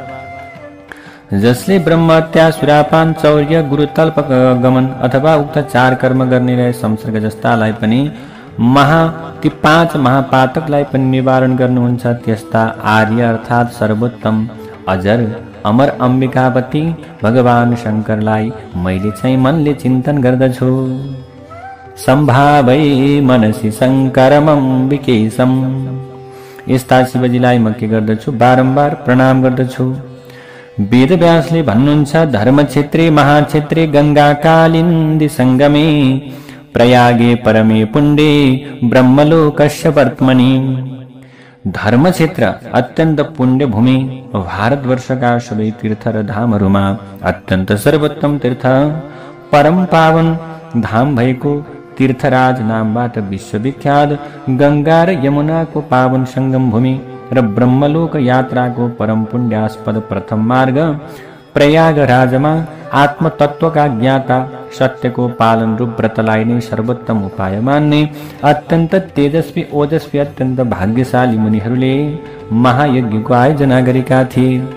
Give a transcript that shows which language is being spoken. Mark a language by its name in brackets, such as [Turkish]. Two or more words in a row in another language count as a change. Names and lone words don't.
[Nepali] जसले ब्रह्महत्या, सुरापान, चौर्य, गुरुतल्प गमन अथवा उक्त 4 कर्म गर्नेलाई संसर्ग जस्तालाई पनि ती 5 महापातकलाई पनि निवारण गर्नुहुन्छ, त्यस्ता आर्य अर्थात् सर्वोत्तम, अजर, अमर अम्बिकापति भगवान शङ्करलाई मैले चाहिँ मनले चिन्तन गर्दछु। [Sanskrit] सम्भावै मनसि शङ्करमम्बिकेशम्। [Nepali] यस्ता शिवजीलाई म के गर्दछु? बारम्बार प्रणाम गर्दछु। वेदव्यासले भन्नुहुन्छ, [Sanskrit] धर्मक्षेत्रे महाक्षेत्रे गङ्गाकालिन्दी सङ्गमे, प्रयागे परमे पुण्डे ब्रह्मलोकस्य वर्त्मनि। [Nepali] धर्मक्षेत्र अत्यन्त पुण्य भूमि, भारतवर्षका सबै तीर्थ र धामहरूमा अत्यन्त सर्वोत्तम तीर्थ, परम पावन धाम भएको तीर्थराज नामबाट विश्वविख्यात गंगा र यमुनाको पावन संगम भूमि र ब्रह्मलोक यात्राको परम पुण्यास्पद प्रथम मार्ग प्रयागराजमा आत्मतत्वका ज्ञाता सत्यको पालन रूप व्रतलाई नै सर्वोत्तम उपाय मान्ने अत्यन्त तेजस्वी ओजस्वी अत्यन्त भाग्यशाली मुनिहरूले महायज्ञको आयोजना गरेका थिए।